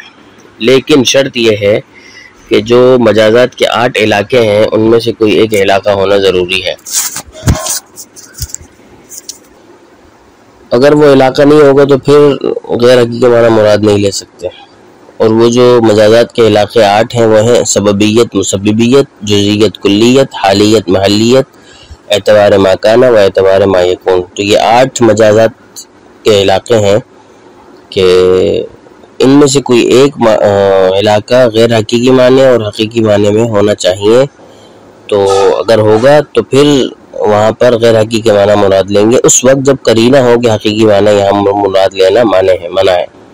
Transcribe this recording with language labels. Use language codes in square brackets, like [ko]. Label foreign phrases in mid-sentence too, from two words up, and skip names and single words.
[ur] لیکن شرط یہ ہے کہ جو مجازات کے 8 علاقے ہیں ان میں سے کوئی ایک علاقہ ہونا ضروری ہے۔ اگر وہ علاقہ نہیں ہوگا تو پھر غیر حقیقی معنی مراد نہیں لے سکتے۔ اور وہ جو مجازات کے علاقے 8 ہیں وہ ہیں سببیت مسببیت، جزئیت کلیت، حالیت محلیت، [ar] اعتبار ما کان و اعتبار ما یکون۔ [ur] تو یہ 8 مجازات کے علاقے ہیں کہ ان میں سے کوئی ایک علاقہ غیر حقیقی معنی اور حقیقی معنی میں ہونا چاہیے، تو اگر ہوگا تو پھر وہاں پر غیر حقیقی معنی مراد لیں گے اس وقت جب قرینہ ہو کہ حقیقی معنی یہاں مراد لینا منع ہے۔